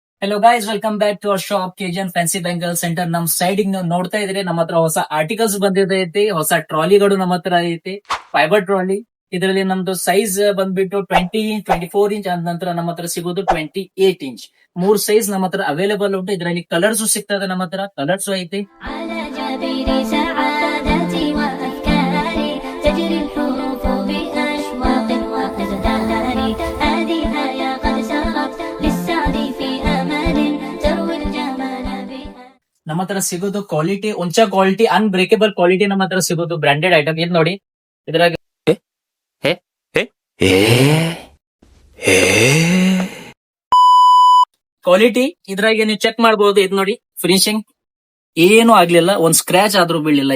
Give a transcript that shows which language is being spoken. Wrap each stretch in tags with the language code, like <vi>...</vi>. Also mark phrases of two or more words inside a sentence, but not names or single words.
<en>Hello guys, welcome back to our shop</en> <kn>ಕೆಜಿಎನ್ ಫ್ಯಾನ್ಸಿ ಬ್ಯಾಂಗಲ್ ಸೆಂಟರ್. ನಮ್ ಸೈಡ್ ನೋಡ್ತಾ ಇದ್ರೆ ನಮ್ಮ ಹತ್ರ ಹೊಸ ಆರ್ಟಿಕಲ್ಸ್ ಬಂದಿದೈತಿ, ಹೊಸ ಟ್ರಾಲಿಗಳು ನಮ್ಮ ಹತ್ರ ಐತಿ.</kn> <en>Fiber trolley.</en> <kn>ಇದರಲ್ಲಿ ನಮ್ದು ಸೈಜ್ ಬಂದ್ಬಿಟ್ಟು 24 ಇಂಚ್, ಅದ ನಂತರ ನಮ್ಮ ಹತ್ರ ಸಿಗೋದು 28 ಇಂಚ್. 3 ಸೈಜ್ ನಮ್ಮ ಹತ್ರ ಅವೈಲೇಬಲ್ ಉಂಟು. ಇದರಲ್ಲಿ ಕಲರ್ಸ್ ಸಿಗ್ತದೆ, ನಮ್ಮ ಹತ್ರ ಕಲರ್ಸ್ ಐತಿ.</kn> <ar>على جبين سعادتي وأفكاري تجري الحروف بأشواق وأزدهار هذه يا قد سرت للسعد في أمل تروي الجمال بها.</ar> <kn>ನಮ್ಮ ಹತ್ರ ಸಿಗೋದು ಕ್ವಾಲಿಟಿ, ಉಂಚ ಕ್ವಾಲಿಟಿ,</kn> <en>unbreakable quality</en> <kn>ನಮ್ಮ ಹತ್ರ ಸಿಗೋದು</kn> <en>branded item.</en> <kn>ಇದು ನೋಡಿ, ಇದ್ರಾಗ ಕ್ವಾಲಿಟಿ ಇದ್ರಾಗೆ ನೀವು ಚೆಕ್ ಮಾಡಬಹುದು. ಇದು ನೋಡಿ, ಫಿನಿಶಿಂಗ್ ಏನು ಆಗ್ಲಿಲ್ಲ, ಒಂದ್ ಸ್ಕ್ರಾಚ್ ಆದ್ರೂ ಬೀಳಿಲ್ಲ.</kn>